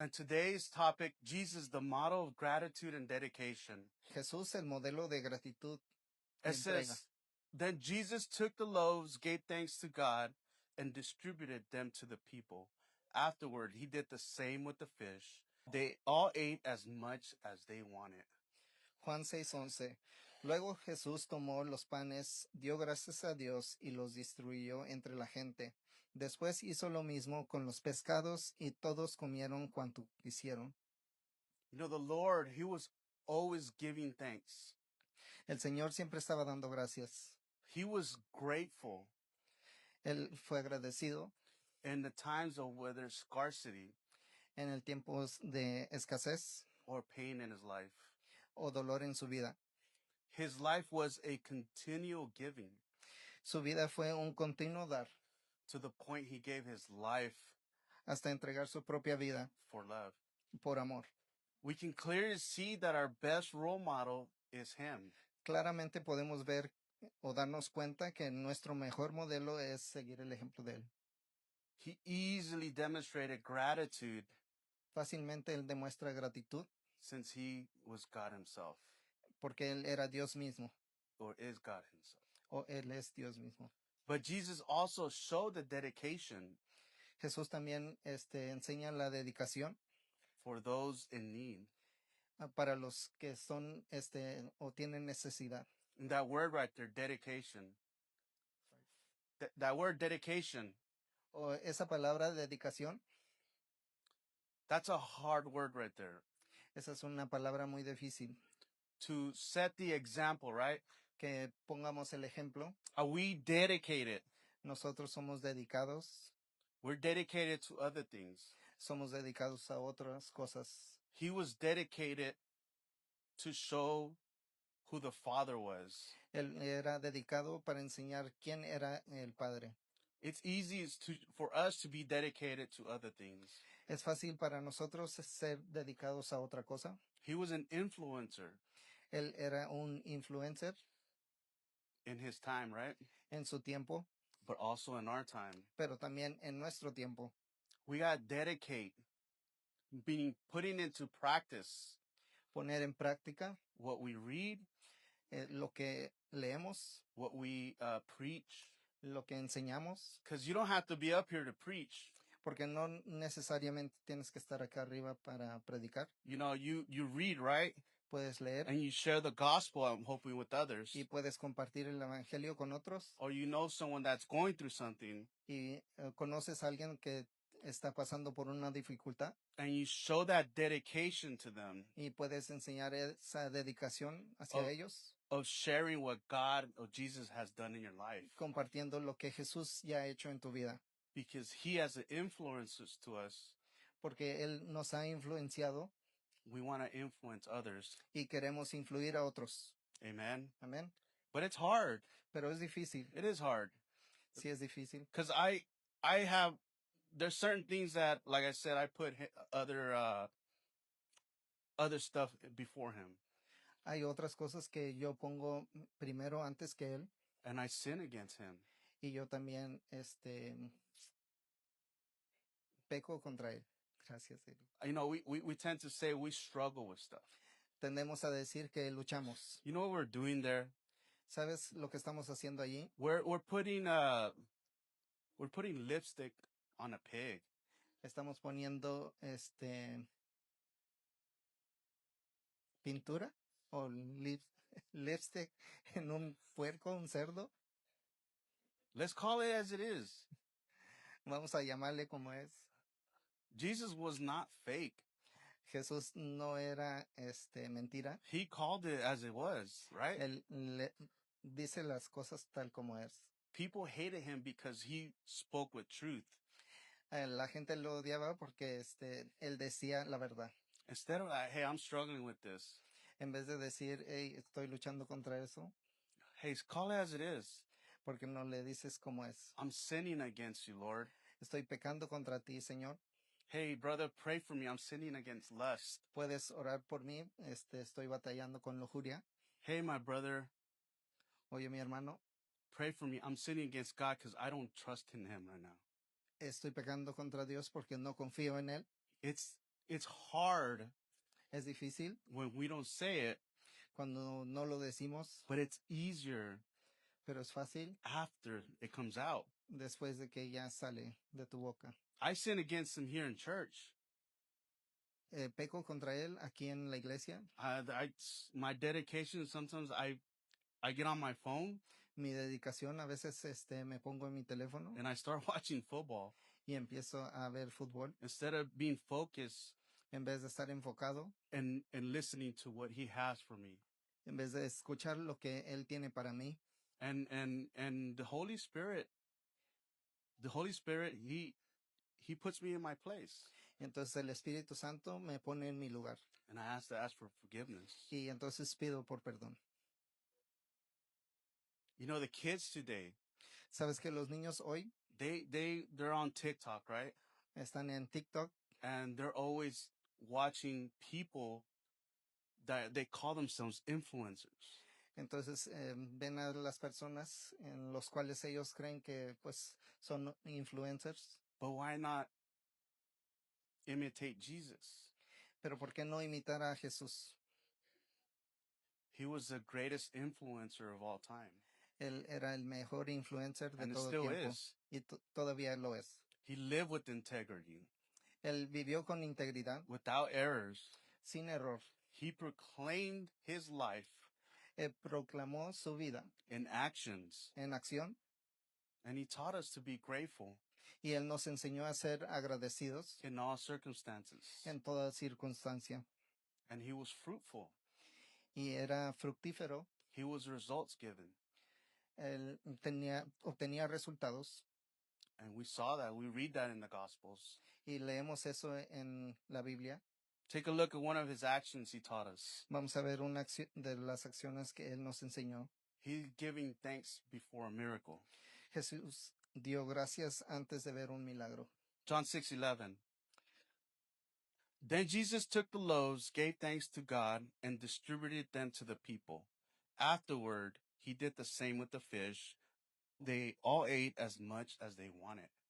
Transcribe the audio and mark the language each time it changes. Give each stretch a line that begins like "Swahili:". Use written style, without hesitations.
English: And today's topic, Jesus, the model of gratitude and dedication.
Spanish: Jesús, el modelo de gratitud y
English: It
Spanish: entrega.
English: says, then Jesus took the loaves, gave thanks to God, and distributed them to the people. Afterward, he did the same with the fish. They all ate as much as they wanted.
Spanish: Juan 6:11. Luego Jesús tomó los panes, dio gracias a Dios y los distribuyó entre la gente. Después hizo lo mismo con los pescados y todos comieron cuanto quisieron.
English: You know, the Lord, he was always giving thanks.
Spanish: El Señor siempre estaba dando gracias.
English: He was grateful
Spanish: Él fue agradecido
English: in the times of where there's scarcity
Spanish: en el tiempo de escasez
English: or pain in his life.
Spanish: o dolor en su vida.
English: His life was a continual giving
Spanish: Su vida fue un continuo dar
English: to the point he gave his life
Spanish: hasta entregar su propia vida
English: for love.
Spanish: por amor.
English: We can clearly see that our best role model is him.
Spanish: Claramente podemos ver o darnos cuenta que nuestro mejor modelo es seguir el ejemplo de él.
English: He easily demonstrated gratitude
Spanish: Fácilmente él demuestra gratitud
English: since he was God himself
Spanish: porque él era Dios mismo
English: or is God himself.
Spanish: o él es Dios mismo.
English: But Jesus also showed the dedication
Spanish: Jesús también enseña la dedicación
English: for those in need.
Spanish: para los que son o tienen necesidad.
English: And that word right there, dedication. That word dedication,
Spanish: O esa palabra dedicación,
English: that's a hard word right there.
Spanish: esa es una palabra muy difícil.
English: To set the example, right?
Spanish: Que pongamos el ejemplo.
English: Are we dedicated?
Spanish: Nosotros somos dedicados.
English: We're dedicated to other things.
Spanish: Somos dedicados a otras cosas.
English: He was dedicated to show who the Father was.
Spanish: Él era dedicado para enseñar quién era el Padre.
English: It's easy for us to be dedicated to other things.
Spanish: Es fácil para nosotros ser dedicados a otra cosa.
English: He was an influencer.
Spanish: Él era un influencer.
English: In his time, right?
Spanish: En su tiempo.
English: But also in our time.
Spanish: Pero también en nuestro tiempo.
English: We got to dedicate, meaning putting into practice.
Spanish: Poner en práctica.
English: What we read.
Spanish: Lo que leemos.
English: What we preach.
Spanish: Lo que enseñamos.
English: Because you don't have to be up here to preach.
Spanish: Porque no necesariamente tienes que estar acá arriba para predicar.
English: You know, you read, right?
Spanish: Puedes leer.
English: And you share the gospel, I'm hoping, with others.
Spanish: Y puedes compartir el evangelio con otros.
English: Or you know someone that's going through something.
Spanish: Y conoces a alguien que está pasando por una dificultad.
English: And you show that dedication to them.
Spanish: Y puedes enseñar esa dedicación hacia ellos.
English: Of sharing what God or Jesus has done in your life.
Spanish: Compartiendo lo que Jesús ya ha hecho en tu vida.
English: Because he has influences to us.
Spanish: Porque él nos ha influenciado.
English: We want to influence others.
Spanish: Y queremos influir a otros.
English: Amen.
Spanish: Amen.
English: But it's hard.
Spanish: Pero es difícil.
English: It is hard.
Spanish: Sí es difícil.
English: Because there's certain things that, like I said, I put other stuff before him.
Spanish: Hay otras cosas que yo pongo primero antes que él. And I sin against him. Y yo también, peco contra él. Gracias.
English: You know, we tend to say we struggle with stuff.
Spanish: Tendemos a decir que luchamos.
English: You know what we're doing there?
Spanish: ¿Sabes lo que estamos haciendo allí?
English: We're putting lipstick on a pig.
Spanish: Estamos poniendo pintura o lipstick en un puerco, un cerdo.
English: Let's call it as it is.
Spanish: Vamos a llamarle como es.
English: Jesus was not fake.
Spanish: Jesús no era mentira.
English: He called it as it was, right?
Spanish: Él dice las cosas tal como es.
English: People hated him because he spoke with truth.
Spanish: La gente lo odiaba porque él decía la verdad.
English: Instead of like, hey, I'm struggling with this.
Spanish: En vez de decir, hey, estoy luchando contra eso.
English: Hey, call it as it is.
Spanish: Porque no le dices como es.
English: I'm sinning against you, Lord.
Spanish: Estoy pecando contra ti, Señor.
English: Hey, brother, pray for me. I'm sinning against lust.
Spanish: Puedes orar por mí. Estoy batallando con lujuria.
English: Hey, my brother.
Spanish: Oye, mi hermano.
English: Pray for me. I'm sinning against God because I don't trust in him right now.
Spanish: Estoy pecando contra Dios porque no confío en él.
English: It's It's hard
Spanish: Es difícil
English: when we don't say it,
Spanish: cuando no lo decimos,
English: but it's easier
Spanish: pero es fácil
English: after it comes out.
Spanish: después de que ya sale de tu boca.
English: I sin against him here in church.
Spanish: Peco contra él aquí en la iglesia.
English: My dedication, sometimes I get on my phone
Spanish: Mi dedicación, a veces me pongo en mi teléfono
English: and I start watching football
Spanish: y empiezo a ver fútbol
English: instead of being focused
Spanish: en vez de estar enfocado,
English: and listening to what he has for me.
Spanish: en vez de escuchar lo que él tiene para mí.
English: And the Holy Spirit, he puts me in my place.
Spanish: Entonces el Espíritu Santo me pone en mi lugar
English: And I have to ask for forgiveness.
Spanish: y entonces pido por perdón.
English: You know, the kids today,
Spanish: ¿Sabes que los niños hoy
English: they're on TikTok, right?
Spanish: están en TikTok
English: And they're always watching people that they call themselves influencers.
Spanish: Entonces ven a las personas en los cuales ellos creen que pues son influencers,
English: But why not imitate Jesus?
Spanish: pero ¿por qué no imitar a Jesús?
English: He was the greatest influencer of all time.
Spanish: Él era el mejor influencer de
English: And it
Spanish: todo
English: still
Spanish: tiempo
English: is.
Spanish: y todavía lo es.
English: He lived with integrity,
Spanish: Él vivió con integridad,
English: without errors.
Spanish: sin error.
English: He proclaimed his life
Spanish: Proclamó su vida
English: in actions,
Spanish: en acción
English: and he taught us to be grateful
Spanish: y él nos enseñó a ser agradecidos
English: in all circumstances.
Spanish: en toda circunstancia.
English: And he was fruitful.
Spanish: Y era fructífero.
English: He was results given.
Spanish: Él obtenía resultados.
English: And we saw that. We read that in the Gospels.
Spanish: Y leemos eso en la Biblia.
English: Take a look at one of his actions he taught us.
Spanish: Vamos a ver una de las acciones que él nos enseñó.
English: He's giving thanks before a miracle.
Spanish: Jesús dio gracias antes de ver un milagro.
English: John 6:11. Then Jesus took the loaves, gave thanks to God, and distributed them to the people. Afterward, he did the same with the fish. They all ate as much as they wanted.